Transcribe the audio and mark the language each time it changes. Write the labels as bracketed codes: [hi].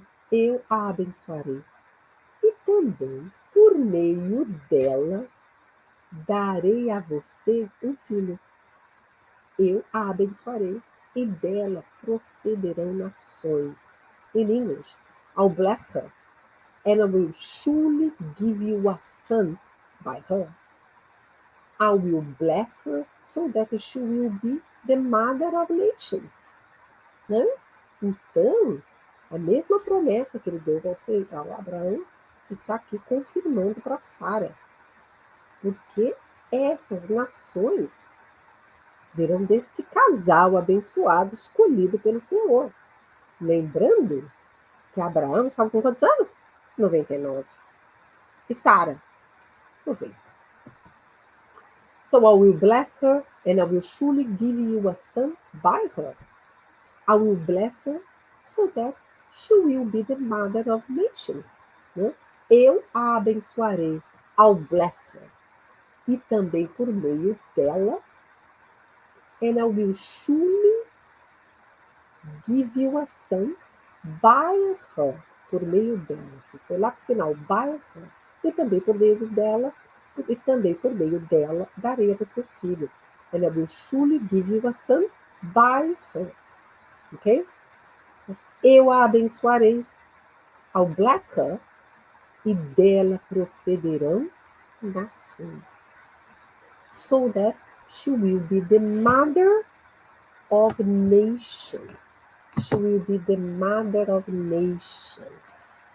[pt] Eu a abençoarei e também por meio dela darei a você um filho. Eu a abençoarei e dela procederão nações. [en] In English, I'll bless her and I will surely give you a son by her. I will bless her so that she will be the mother of nations. [pt] Né? Então, a mesma promessa que ele deu ao Abraão está aqui confirmando para Sara. Porque essas nações virão deste casal abençoado escolhido pelo Senhor. Lembrando que Abraão estava com quantos anos? 99. E Sara? 90. [en] So I will bless her and I will surely give you a son by her. I will bless her so that she will be the mother of nations. [pt] Né? Eu a abençoarei. [en] I'll bless her. [pt] E também por meio dela. [en] And I will surely give you a son by her. [pt] Por meio dela. Ficou lá pro final. [en] By her. [pt] E também por meio dela. E também por meio dela darei a você filho. [en] And I will surely give you a son by her. [pt] Ok? Eu a abençoarei. [en] I'll bless her. [pt] E dela procederão nações. [en] So that she will be the mother of nations. She will be the mother of nations.